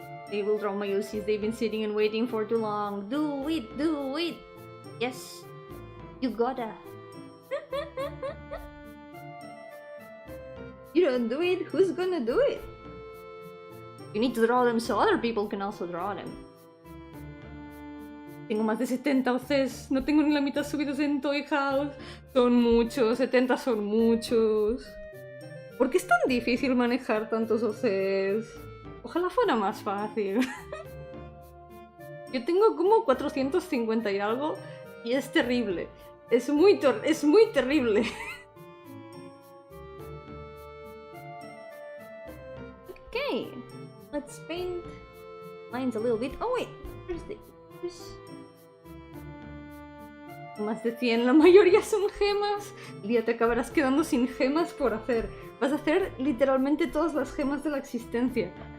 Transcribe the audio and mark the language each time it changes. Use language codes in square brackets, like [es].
[en] They will draw my OCs. They've been sitting and waiting for too long. Do it, do it. Yes, you gotta. You don't do it, who's gonna do it? You need to draw them so other people can also draw them. [es] Tengo más de 70 OCs, no tengo ni la mitad subidos en Toy House. Son muchos, 70 son muchos. ¿Por qué es tan difícil manejar tantos OCs? Ojalá fuera más fácil. Yo tengo como 450 y algo y es terrible. Es muy terrible. [en] Okay, let's paint lines a little bit. Oh wait, there's [es] más de 100, la mayoría son gemas. Y ya te acabarás quedando sin gemas por hacer. Vas a hacer literalmente todas las gemas de la existencia.